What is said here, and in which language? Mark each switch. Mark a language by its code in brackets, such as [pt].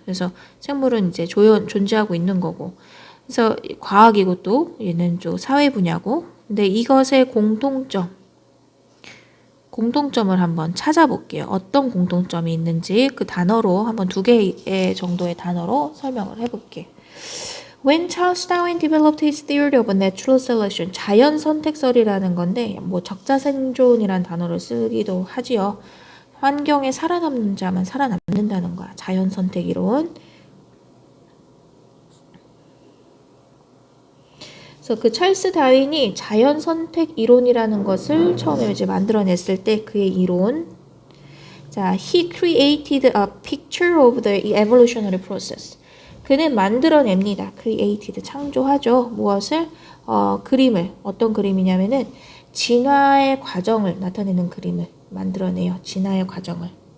[ko] 그래서 생물은 이제 존재하고 있는 거고. 그래서 과학이고 또, 얘는 좀 사회 분야고. 근데 이것의 공통점을 한번 찾아볼게요. 어떤 공통점이 있는지 그 단어로 한번 2개 정도의 단어로 설명을 해볼게요. [en] When Charles Darwin developed his theory of natural selection, [ko] 자연 선택설이라는 건데 뭐 적자생존이라는 단어를 쓰기도 하지요. 환경에 살아남는 자만 살아남는다는 거야. 자연 선택 이론. 그래서 그 찰스 다윈이 자연 선택 이론이라는 것을 처음에 이제 만들어냈을 때 그의 이론. [en] 자, he created a picture of the evolutionary process. [ko] 그는 만들어냅니다. created, 창조하죠. 무엇을? 그림을. 어떤 그림이냐면은 진화의 과정을 나타내는 그림을 만들어내요. 진화의 과정을.